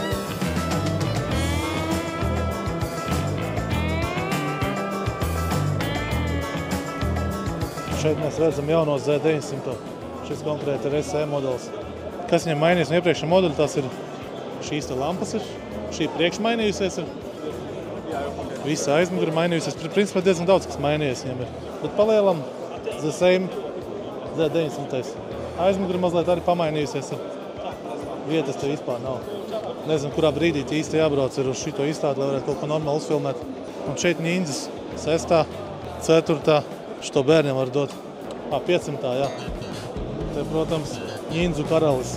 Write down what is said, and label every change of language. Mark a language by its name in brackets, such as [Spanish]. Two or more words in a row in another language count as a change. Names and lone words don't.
[Latvian] Šeit mēs redzam jauno Z900. Šis konkrēti ir SE modelis. Kas viņam mainījies no iepriekšējā modeļa, tas ir šīs te lampas ir. Šī priekš mainījusies ir. Visa aizmuguri mainījusies. Principā diezgan daudz, kas mainījies viņam ir. Bet palielam [English] the same [Latvian] Z900. Aizmuguri mazliet arī pamainījusies ir. Vietas te vispār nav. Nezinu, kurā brīdī īsti jābrauc ir uz šito izstādi, lai varētu kaut ko normāli uzfilmēt. Un šeit Ninjas 6, 4, Šo bērniem var dot. 500, jā. Te, protams, Ņindzu karalis.